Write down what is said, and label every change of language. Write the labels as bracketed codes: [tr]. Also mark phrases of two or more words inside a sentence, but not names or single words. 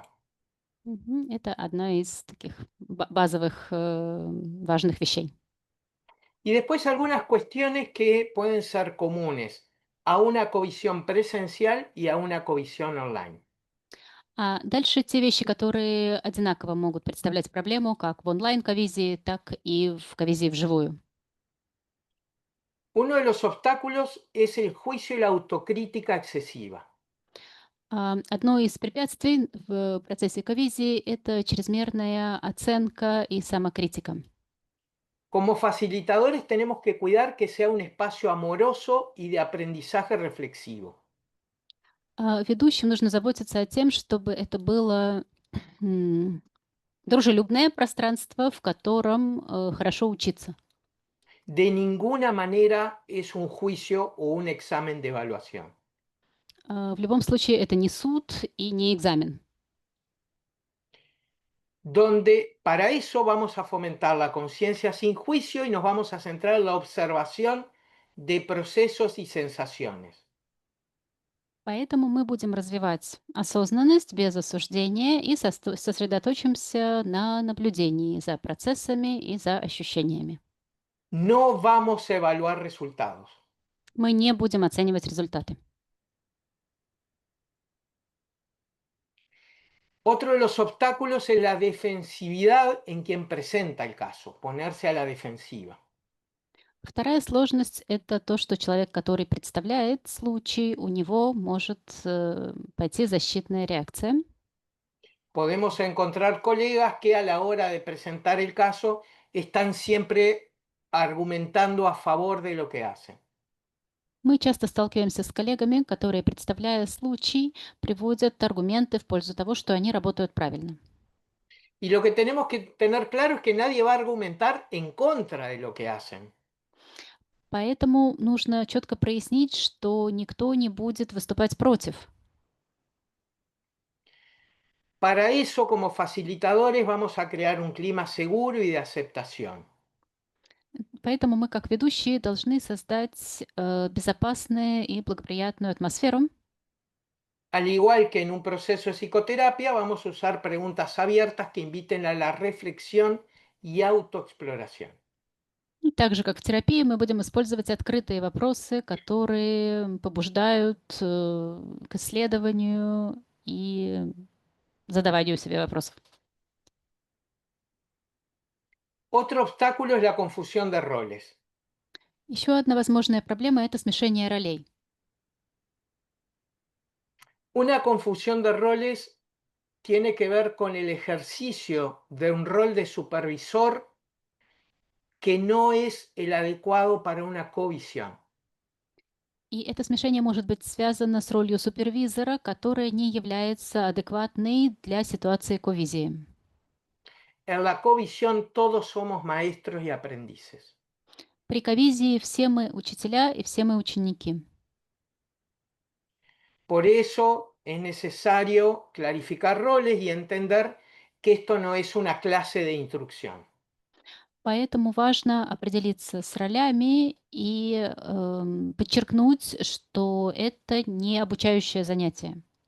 [ru] Это одна из таких базовых важных вещей. [es] Y después algunas cuestiones que pueden ser comunes a una covisión presencial y a una covisión online. [ru] А дальше те вещи, которые одинаково могут представлять проблему как в онлайн-ковизии, так и в ковизии вживую. [es] Uno de los obstáculos es el juicio y la autocrítica excesiva. [ru] Одно из препятствий в процессе ковизии — это чрезмерная оценка и самокритика. [es] Como facilitadores tenemos que cuidar que sea un espacio amoroso y de aprendizaje reflexivo. [ru] Ведущим нужно заботиться о тем, чтобы это было дружелюбное пространство, в котором хорошо учиться. [es] De ninguna manera es un juicio o un examen de evaluación. [ru] В любом случае, это не суд и не экзамен. [es] Donde para eso vamos a fomentar la conciencia sin juicio y nos vamos a centrar en la observación de procesos y sensaciones. [ru] Поэтому мы будем развивать осознанность без осуждения и сосредоточимся на наблюдении за процессами и за ощущениями. [es] No vamos a evaluar resultados. [ru] Мы не будем оценивать результаты. [es] Otro de los obstáculos es la defensividad en quien presenta el caso, ponerse a la defensiva. [ru] Вторая сложность — это то, что человек, который представляет случай, у него может пойти защитная реакция. [es] Podemos encontrar colegas que a la hora de presentar el caso están siempre argumentando a favor de lo que hacen. [ru] Мы часто сталкиваемся с коллегами, которые, представляя случай, приводят аргументы в пользу того, что они работают правильно. [es] Y lo que tenemos que tener claro es que nadie va a argumentar en contra de lo que hacen. [ru] Поэтому нужно четко прояснить, что никто не будет выступать против. [es] Para eso, como facilitadores, vamos a crear un clima seguro y de aceptación. [ru] Поэтому мы, как ведущие, должны создать безопасную и благоприятную атмосферу. [es] Al igual que en un proceso de psicoterapia, vamos a usar preguntas abiertas que inviten a la reflexión y autoexploración. [ru] И так же, как в терапии, мы будем использовать открытые вопросы, которые побуждают к исследованию и задаванию себе вопросов. [es] Otro obstáculo es la confusión de roles. [ru] Еще одна возможная проблема — это смешение ролей. [es] Una confusión de roles tiene que ver con el ejercicio de un rol de supervisor que no es el adecuado para una covisión. [ru] И это смешение может быть связано с ролью супервизора, которая не является адекватной для ситуации ковизии. [es] En la covisión todos somos maestros y aprendices. [ru] При ковизии все мы учителя и все мы ученики. [es] Por eso es necesario clarificar roles y entender que esto no es una clase de instrucción. [ru] Поэтому важно определиться с ролями и подчеркнуть, что это не обучающее занятие.